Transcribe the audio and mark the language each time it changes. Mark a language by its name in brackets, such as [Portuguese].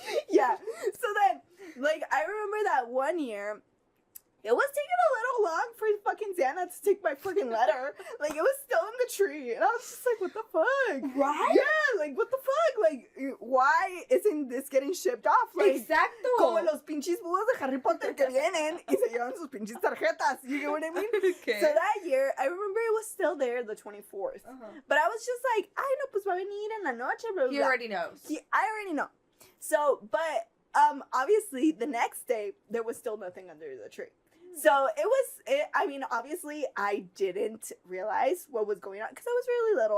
[English] Yeah. So then, like, I remember that one year, it was taking a little long for fucking Santa to take my fucking letter. Like, it was still in the tree. And I was just like, what the fuck? Right? Yeah, like, what the fuck? Like, why isn't this getting shipped off? Like, [Spanish] Exacto. como los pinches búhos de Harry Potter que vienen y se llevan sus pinches tarjetas. [English] You get what I mean? Okay. So that year, I remember it was still there the 24th. But I was just like, [Spanish] ay, no, pues va a venir en la noche, [English] blah, blah, He blah. already knows. I already know. So, but, obviously, the next day, there was still nothing under the tree. So, I mean, obviously, I didn't realize what was going on, because I was really little.